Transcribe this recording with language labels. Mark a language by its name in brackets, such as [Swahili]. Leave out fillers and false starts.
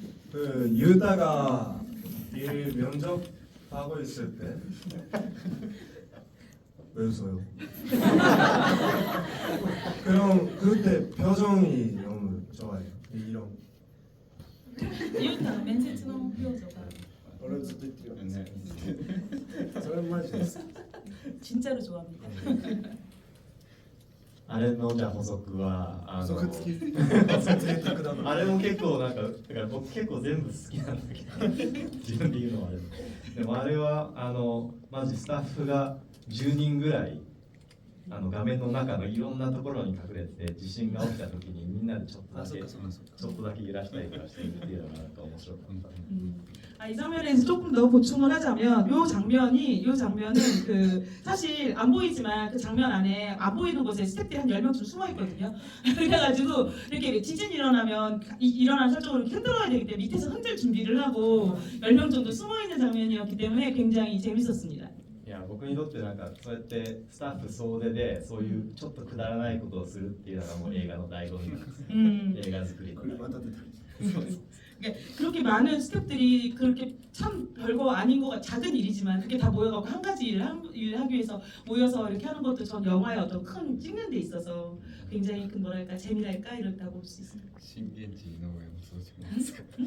[Korean] 그 유다가 일 면접 하고 있을 때 왜 웃어요? 그럼 그때 표정이 너무 좋아요. 이런. 유타 면접의 표정가 [Japanese] 俺ずっと言ってるよね。それマジです。 [Korean] 진짜로 좋아합니다. [Japanese] あれのじゃあ補足は補足付き。贅沢だな。あれも結構なんかだから僕結構全部好きなんだけど自分で言うのはあれでもあれはマジスタッフが10人ぐらい画面の中のいろんなところに隠れて地震が起きた時にみんなでちょっとだけ揺らしたりとかしてるっていうのがなんか面白かった。 [Korean] 이 장면에서 조금 더 보충을 하자면 요 장면은 그 사실 안 보이지만 그 장면 안에 안 보이는 곳에 스태프들이 한 10명쯤 숨어 있거든요. 그래가지고 이렇게 지진이 일어나면 일어난 설정으로 흔들어야 되기 때문에 밑에서 흔들 준비를 하고 10명 정도 숨어 있는 장면이었기 때문에 굉장히 재밌었습니다. [Japanese] いや僕にとってなんかそうやってスタッフ総出でそういうちょっとくだらないことをするっていうのがもう映画の醍醐味なんですよ。映画作りの。 [Korean] 그렇게 많은 스태프들이 그렇게 참 별거 아닌 거 작은 일이지만 그게 다 모여가고 한 가지 일을 하기 위해서 모여서 이렇게 하는 것도 전 영화의 어떤 큰 찍는 데 있어서 굉장히 큰 뭐랄까 재미랄까 이렇다고 볼 수 있습니다. [Japanese] 震源地井上もそうじゃないですか